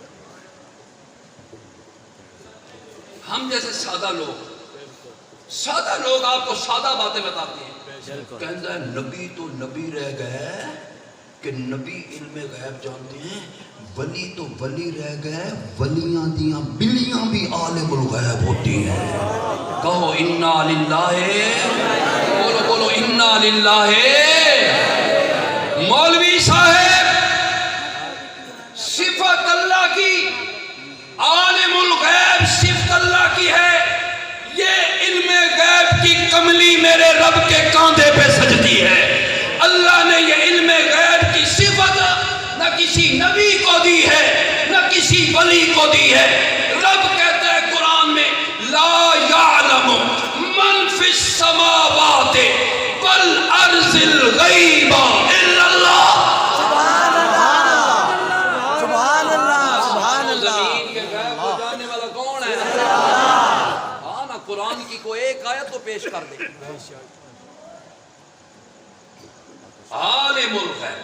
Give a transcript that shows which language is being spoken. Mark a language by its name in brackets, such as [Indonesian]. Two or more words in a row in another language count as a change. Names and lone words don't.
[Urdu] ہم جیسے سادہ لوگ آپ کو سادہ باتیں بتاتے ہیں. کہتا ہے نبی تو نبی رہ گئے کہ نبی علم غیب جانتے ہیں, ولی تو ولی رہ گئے, [Punjabi] ولیاں دیاں بلیاں [Urdu] بھی [Arabic] عالم الغیب [Urdu] ہوتی ہیں. کہو [Arabic] انا للہ, [Urdu] بولو [Arabic] انا للہ. [Urdu] مولوی صاحب صفت اللہ کی, [Arabic] عالم الغیب [Urdu] صفت اللہ کی ہے. یہ علم غیب کی کملی میرے رب کے کاندھے پہ سجتی ہے. اللہ نے یہ علم غیب کی صفت نہ کسی نبی کو دی ہے نہ کسی ولی کو دی ہے. رب کہتا ہے قرآن میں [Arabic] لا یعلم من فی السماوات والارض الغیب الا اللہ. سبحان اللہ, سبحان اللہ, سبحان اللہ. [Urdu] زمین کے غیب کو جاننے والا کون ہے؟ ہاں نا, قرآن کی کوئی ایک آیت تو پیش کر دے. [Arabic] عالم الغیب.